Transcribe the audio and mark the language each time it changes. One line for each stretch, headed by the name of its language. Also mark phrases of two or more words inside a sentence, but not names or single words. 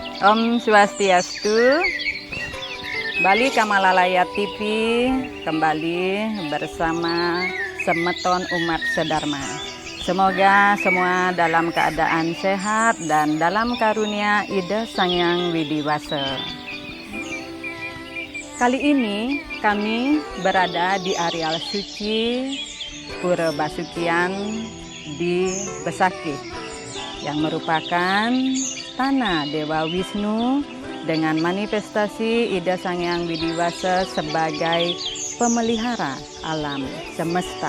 Balinese: Om Swastiastu.
Indonesian: Bali Kamalalaya TV kembali bersama semeton umat sedharma. Semoga semua dalam keadaan sehat dan dalam karunia Ida Sang Hyang Widiwasa. Kali ini kami berada di areal suci Pura Basukian di Besakih yang merupakan tanah Dewa Wisnu dengan manifestasi Ida Sang Hyang Widiwasa sebagai pemelihara alam semesta.